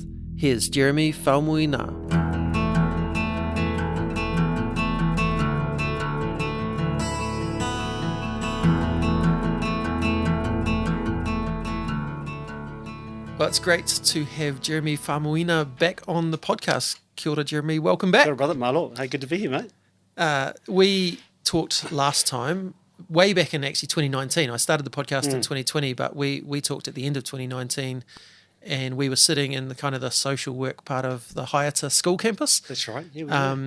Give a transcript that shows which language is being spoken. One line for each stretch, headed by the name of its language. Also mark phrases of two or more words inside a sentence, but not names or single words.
English: Here's Jeremy Faumuinā. Well, it's great to have Jeremy Faumuinā back on the podcast.
Māori: Kia ora,
English: Jeremy. Welcome back.
Māori: Kia ora,
English: brother. Malo. Hey, good to be here, mate. We talked last time, way back in actually 2019. I started the podcast in 2020, but we talked at the end of 2019, and we were sitting in the kind of the social work part of the Haiata school campus. That's right. Yeah,